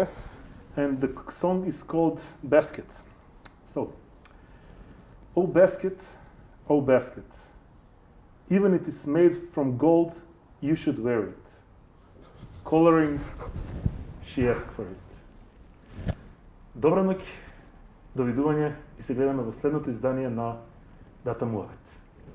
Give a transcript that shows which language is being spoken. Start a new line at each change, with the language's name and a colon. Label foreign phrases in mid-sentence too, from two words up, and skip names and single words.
English: And the song is called Basket. So. Oh basket, even if it is made from gold, you should wear it. Coloring, she asked for it.
Macedonian: Добра ноќ, довидување и се гледаме во следното издание на Дата, муабет.